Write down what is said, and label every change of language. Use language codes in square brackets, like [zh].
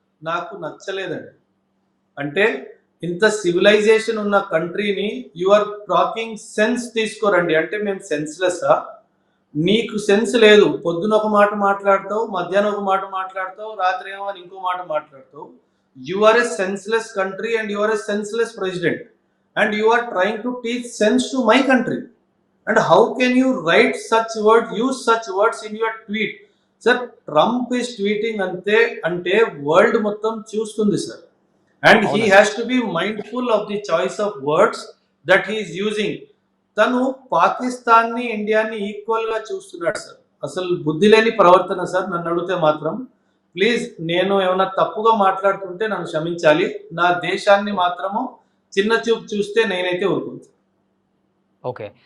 [te] నాకు నచ్చలేదండి. అంటే ఇంత సివిలైజేషన్ ఉన్న కంట్రీని యువర్ టాకింగ్ సెన్స్ తీసుకోరండి. అంటే మేము సెన్స్లెస్సా? నీకు సెన్స్ లేదు. పొద్దున ఒక మాట మాట్లాడతావు, మధ్యాహ్నం ఒక మాట మాట్లాడతావు, రాత్రి ఏమో అని ఇంకో మాట మాట్లాడతావు. [en] You are a senseless country and you are a senseless president and you are trying to teach sense to my country. And how can you write such words, use such words in your tweet? Sir, Trump is tweeting ante world [te] మొత్తం చూస్తుంది sir. [en] And he has to be mindful of the choice of words that he is using. [te] తను పాకిస్తాన్ని ఇండియాని equal గా చూస్తున్నాడు sir. అసలు బుద్ధి లేని ప్రవర్తన సార్. నన్ను అడిగితే మాత్రం ప్లీజ్, నేను ఏమైనా తప్పుగా మాట్లాడుతుంటే నన్ను క్షమించాలి. నా దేశాన్ని మాత్రము చిన్న చూపు చూస్తే నేనైతే ఊరుకుంటాను. [en] Okay.